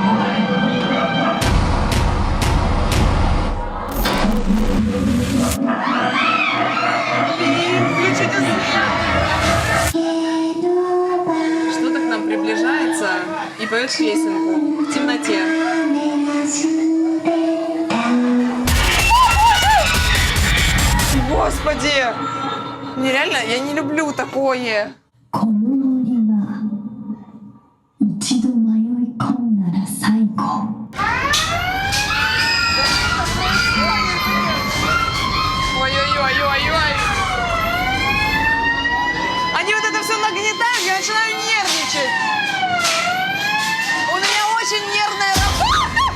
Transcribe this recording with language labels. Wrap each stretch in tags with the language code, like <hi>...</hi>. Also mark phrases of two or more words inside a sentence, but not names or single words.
<ru>Что-то к нам приближается и поет песенку в темноте. Господи! Нереально, я не люблю такое.</ru> <ja>この森は一度迷い込んだら最高</ja> <ru>Ой-ой-ой-ой-ой. Они вот это все нагнетают, я начинаю нервничать. У меня очень нервная работа.</ru>